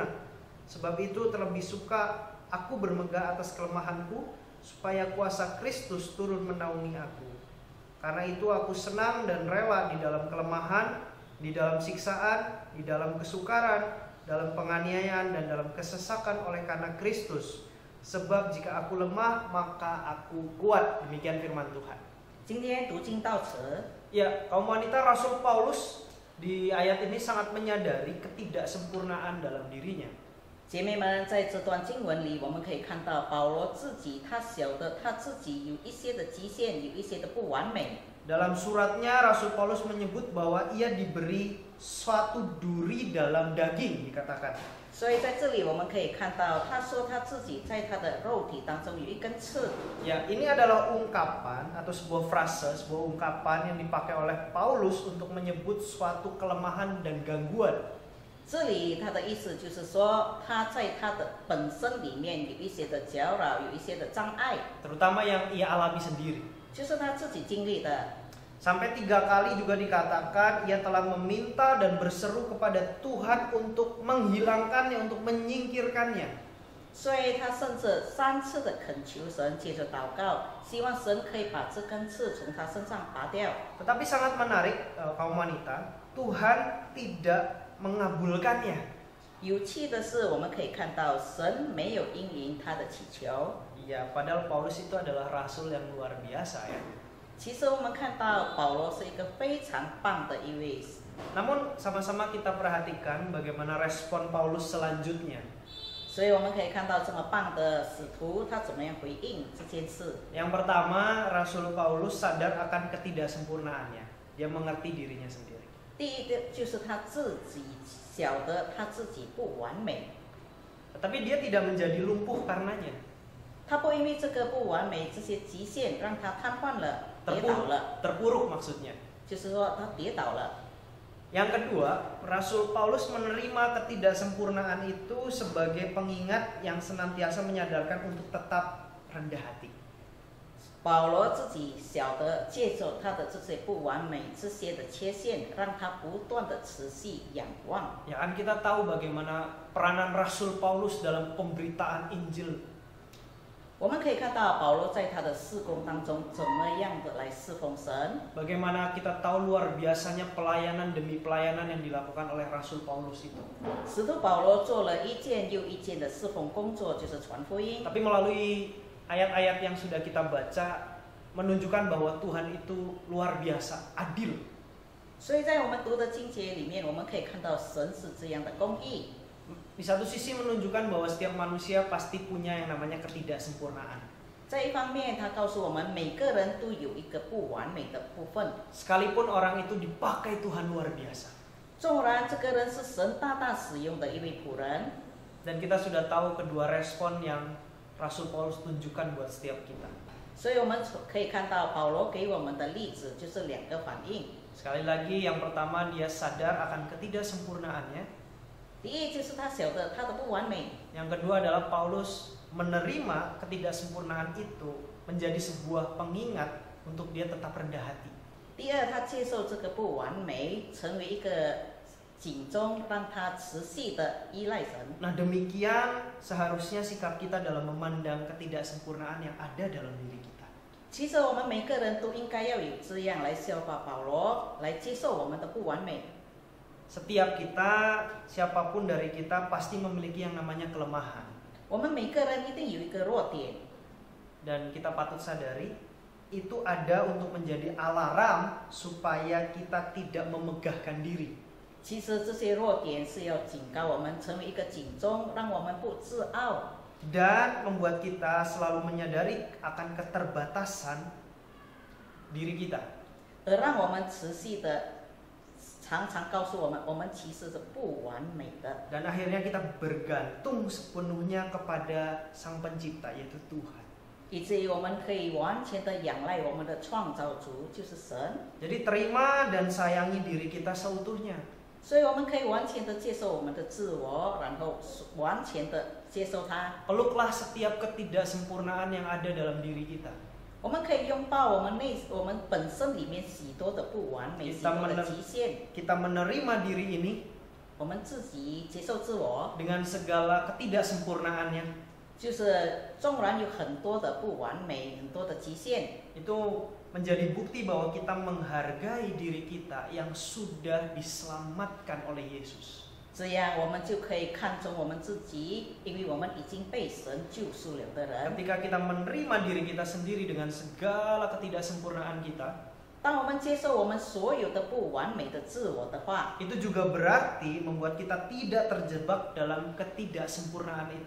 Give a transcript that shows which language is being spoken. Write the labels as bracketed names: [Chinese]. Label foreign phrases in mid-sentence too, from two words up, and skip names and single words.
[Indonesian] Sebab itu terlebih suka aku bermegah atas kelemahanku, supaya kuasa Kristus turun menaungi aku. Karena itu aku senang dan rela di dalam kelemahan, di dalam siksaan, di dalam kesukaran, dalam penganiayaan, dan dalam kesesakan oleh karena Kristus. Sebab jika aku lemah, maka aku kuat. Demikian firman Tuhan. [Chinese] 今天读经到此。 [Indonesian] Ya, kaum wanita, Rasul Paulus di ayat ini sangat menyadari ketidaksempurnaan dalam dirinya. [Chinese] 姐妹们，在这段经文里，我们可以看到保罗自己，他晓得他自己有一些的极限，有一些的不完美。 [Indonesian] Dalam suratnya Rasul Paulus menyebut bahwa ia diberi suatu duri dalam daging, dikatakan. [Chinese] 所以在这里我们可以看到，他说他自己在他的肉体当中有一根刺。 [Indonesian] Ya, ini adalah ungkapan atau sebuah frase, sebuah ungkapan yang dipakai oleh Paulus untuk menyebut suatu kelemahan dan gangguan. [Chinese] 这里他的意思就是说，他在他的本身里面有一些的搅扰，有一些的障碍， [Indonesian] Terutama yang ia alami sendiri. [Chinese] 就是他自己经历的。 [Indonesian] Sampai 3 kali juga dikatakan ia telah meminta dan berseru kepada Tuhan untuk menghilangkannya, untuk menyingkirkannya. [Chinese] 所以他甚至3次的恳求神，接着祷告，希望神可以把这根刺从他身上拔掉。 [Indonesian] Tetapi sangat menarik, kaum wanita, Tuhan tidak mengabulkannya. [Chinese] 有趣的是，我们可以看到神没有应允他的祈求。 [Indonesian] Iya, padahal Paulus itu adalah rasul yang luar biasa ya. [Chinese] 其实我们看到保罗是一个非常棒的一位， [Indonesian] Namun sama-sama kita perhatikan bagaimana respon Paulus selanjutnya. [Chinese] 所以我们可以看到这么棒的使徒他怎么样回应这件事。 [Indonesian] Yang pertama, Rasul Paulus sadar akan ketidaksempurnaannya. Dia mengerti dirinya sendiri. [Chinese] 第一个就是他自己晓得他自己不完美， [Indonesian] Tetapi dia tidak menjadi lumpuh karenanya. [Chinese] 他不因为这个不完美这些极限让他瘫痪了，跌倒了， [Indonesian] Terpuruk maksudnya. [Chinese] 就是说他跌倒了。 [Indonesian] Yang kedua, Rasul Paulus menerima ketidaksempurnaan itu sebagai pengingat yang senantiasa menyadarkan untuk tetap rendah hati. [Chinese] 保罗自己晓得接受他的这些不完美这些的缺陷，让他不断的持续仰望。 [Indonesian] Ya kan kita tahu bagaimana peranan Rasul Paulus dalam pemberitaan Injil. [Chinese] 我们可以看到保罗在他的事工当中怎么样的来侍奉神。 [Indonesian] Bagaimana kita tahu luar biasanya pelayanan demi pelayanan yang dilakukan oleh Rasul Paulus itu. [Chinese] 使徒保罗做了一件又一件的侍奉工作，就是传福音。 [Indonesian] Tapi melalui ayat-ayat yang sudah kita baca menunjukkan bahwa Tuhan itu luar biasa, adil. [Chinese] 所以在我们读的经节里面，我们可以看到神是这样的公义。 [Indonesian] Di satu sisi menunjukkan bahwa setiap manusia pasti punya yang namanya ketidaksempurnaan. [Chinese] 在一方面，他告诉我们每个人都有一个不完美的部分。 [Indonesian] Sekalipun orang itu dipakai Tuhan luar biasa. [Chinese] 纵然这个人是神大大使用的一位仆人， [Indonesian] Dan kita sudah tahu kedua respon yang Rasul Paulus tunjukkan buat setiap kita. [Chinese] 所以我们可以看到保罗给我们的例子就是两个反应。 [Indonesian] Sekali lagi, yang pertama dia sadar akan ketidaksempurnaannya. [Chinese] 第一就是他晓得他的不完美， [Indonesian] Yang kedua adalah Paulus menerima ketidaksempurnaan itu menjadi sebuah pengingat untuk dia tetap rendah hati. [Chinese] 第二他接受这个不完美，成为一个警钟，让他持续的依赖神。 [Indonesian] Nah, demikian seharusnya sikap kita dalam memandang ketidaksempurnaan yang ada dalam diri kita. [Chinese] 其实我们每个人都应该要有这样来效法保罗，来接受我们的不完美。 [Indonesian] Setiap kita, siapapun dari kita pasti memiliki yang namanya kelemahan. [Chinese] 我们每个人一定有一个弱点， [Indonesian] Dan kita patut sadari itu ada untuk menjadi alarm supaya kita tidak memegahkan diri. [Chinese] 其实这些弱点是要警告我们，成为一个警钟，让我们不自傲， [Indonesian] Dan membuat kita selalu menyadari akan keterbatasan diri kita. [Chinese] 而让我们持续的常常告诉我们，我们其实是不完美的。 [Indonesian] Dan akhirnya kita bergantung sepenuhnya kepada Sang Pencipta, yaitu Tuhan. [Chinese] 以至于我们可以完全的仰赖我们的创造主，就是神。 [Indonesian] Jadi terima dan sayangi diri kita seutuhnya. [Chinese] 所以我们可以完全的接受我们的自我，然后完全的接受它。 [Indonesian] Peluklah setiap ketidaksempurnaan yang ada dalam diri kita. [Chinese] 我们可以拥抱我们本身里面许多的不完美，许多的极限。 [Indonesian] Kita menerima diri ini [Chinese] 我们自己接受自我， [Indonesian] dengan segala ketidaksempurnaannya. [Chinese] 就是纵然有很多的不完美，很多的极限， [Indonesian] Itu menjadi bukti bahwa kita menghargai diri kita yang sudah diselamatkan oleh Yesus. [Chinese] 这样我们就可以看重我们自己，因为我们已经被神救赎了的人。 [Indonesian] Ketika kita menerima diri kita sendiri dengan segala ketidaksempurnaan kita, [Chinese] 当我们接受我们所有的不完美的自我的话， [Indonesian] itu juga berarti membuat kita tidak terjebak dalam ketidaksempurnaan itu.